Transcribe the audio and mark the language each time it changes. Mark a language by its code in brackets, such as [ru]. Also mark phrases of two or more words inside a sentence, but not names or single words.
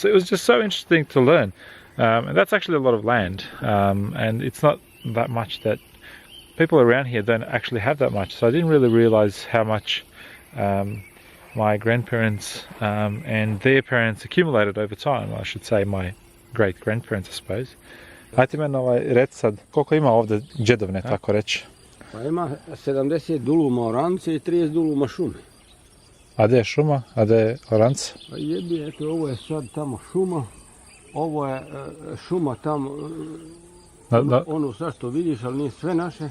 [en] So it was just so interesting to learn. And that's actually a lot of land, and it's not that much that people around here don't actually have that much. So I didn't really realize how much my grandparents and their parents accumulated over time. I should say my great grandparents, I suppose. [bs] Ajte meni reci sad, koliko ima ovdje džedovne, tako reći? Pa ima 70 duluma orance i 30 duluma šume. A gdje je šuma, a gdje je oranc? Pa jebi, eto, ovo je sad tamo šuma. Ovo je šuma tamo, ono sad što vidiš, ali nije sve naše.